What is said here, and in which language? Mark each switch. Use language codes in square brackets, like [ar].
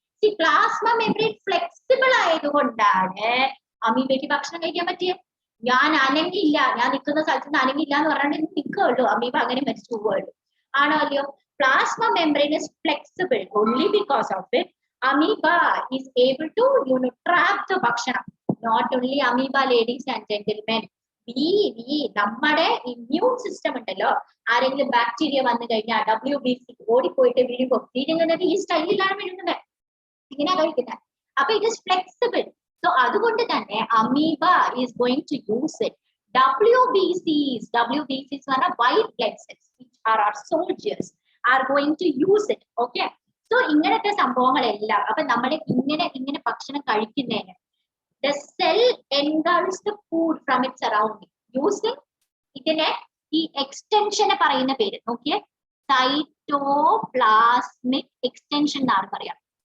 [ml] ഈ plasma membrane flexible ആയതുകൊണ്ടാണ് അമീബയ്ക്ക് ഭക്ഷണം കഴിക്കാൻ പറ്റിയത്. ഞാൻ അനങ്ങില്ല, ഞാൻ നിൽക്കുന്ന സ്ഥലത്ത് നിന്ന് അനങ്ങില്ല എന്ന് പറഞ്ഞാൽ നിൽക്കുള്ളൂ, അമീബ അങ്ങനെ മരിച്ചു പോവുള്ളൂ. ആണോ അല്ലയോ? [en] Plasma membrane is flexible only because of it. Amoeba is able to trap the bhakshana. Not only amoeba, ladies and gentlemen. [ml] നമ്മുടെ ഇമ്മ്യൂൺ സിസ്റ്റം ഉണ്ടല്ലോ, ആരെങ്കിലും ബാക്ടീരിയ വന്നു കഴിഞ്ഞാൽ WBC ഓടിപ്പോയിട്ട് വിഴുങ്ങുന്നത് ഈ സ്റ്റൈലിലാണ് വിഴുങ്ങുന്നത്, ഇങ്ങനെയാ കഴിക്കുന്നത്. [en] അപ്പൊ it is flexible. So [ml] അതുകൊണ്ട് തന്നെ [en] Amoeba is going to use it. WBCs [ml] പറഞ്ഞാൽ [en] White blood cells, which are our soldiers, are going to use it. Okay. [ml] So ഇങ്ങനത്തെ സംഭവങ്ങളെല്ലാം അപ്പൊ നമ്മൾ ഇങ്ങനെ ഭക്ഷണം കഴിക്കുന്നതിന് [en] the cell engulfs the food from its surrounding using [ml] ഇതിനെ ഈ എക്സ്റ്റൻഷനെ പറയുന്ന പേര് നോക്കിയേ, സൈറ്റോപ്ലാസ്മിക് എക്സ്റ്റൻഷൻ എന്നാണ് പറയാം.